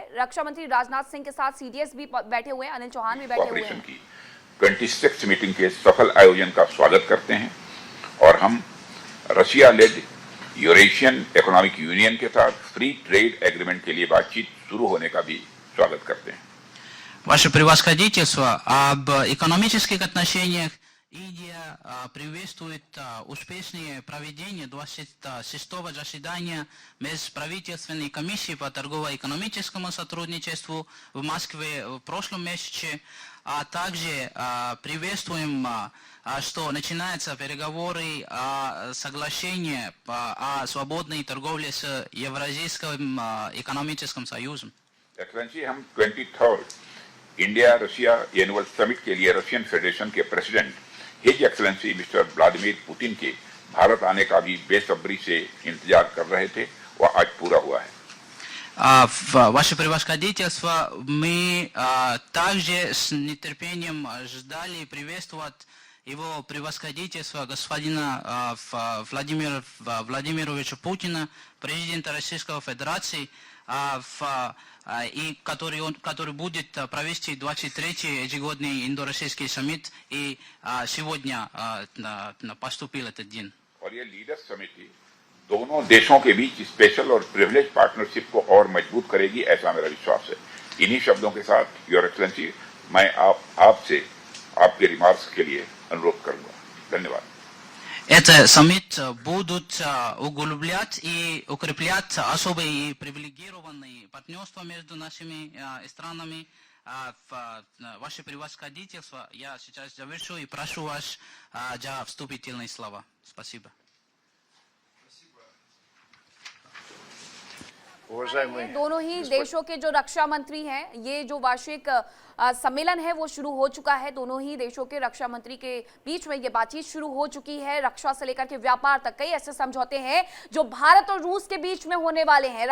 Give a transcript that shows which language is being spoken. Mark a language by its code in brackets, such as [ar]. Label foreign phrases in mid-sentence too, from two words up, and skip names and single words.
[hi] रक्षा मंत्री राजनाथ सिंह के साथ सीडीएस भी बैठे हुए हैं, अनिल चौहान भी बैठे हुए हैं। 26 मीटिंग के सफल आयोजन का स्वागत करते हैं और हम [en] Russia led Eurasian Economic Union [hi] के साथ [en] free trade agreement [hi] के लिए बातचीत शुरू होने का भी स्वागत करते हैं। [ru] Ваше превосходительство, об экономических отношениях Индия приветствует успешное проведение 26-го заседания Межправительственной комиссии по торгово-экономическому сотрудничеству в Москве в прошлом месяце, а также приветствуем, что начинаются переговоры о соглашении о свободной торговле с Евразийским экономическим союзом. [hi] एक्सेलेंसी, हम 23rd [en] India Russia annual summit [hi] के लिए [en] Russian Federation [hi] के [en] President His Excellency Mister Vladimir Putin [hi] के भारत आने का भी बेसब्री से इंतजार कर रहे थे, वह आज पूरा हुआ है। [ru] Ваше превосходительство, мы также с нетерпением ждали приветствовать его превосходительство господина Владимира Владимировича Путина, президента Российской Федерации, и который будет провести 23-й ежегодный индо-российский саммит, и сегодня поступил этот день. [hi] और ये लीडर्स समिति दोनों देशों के बीच स्पेशल और [en] privilege partnership [hi] को और मजबूत करेगी, ऐसा मेरा विश्वास है। इन्हीं शब्दों के साथ [en] Your Excellency, [hi] मैं आपसे आपके रिमार्क्स के लिए अनुरोध करूंगा। धन्यवाद। [ru] Этот саммит будут углублять и укреплять особые и привилегированные партнерства между нашими странами. Ваше превосходительство, я сейчас завершу и прошу вас за вступительные слова. Спасибо. [hi] दोनों ही देशों के जो रक्षा मंत्री हैं, ये जो वार्षिक सम्मेलन है वो शुरू हो चुका है। दोनों ही देशों के रक्षा मंत्री के बीच में ये बातचीत शुरू हो चुकी है। रक्षा से लेकर के व्यापार तक कई ऐसे समझौते हैं जो भारत और रूस के बीच में होने वाले हैं।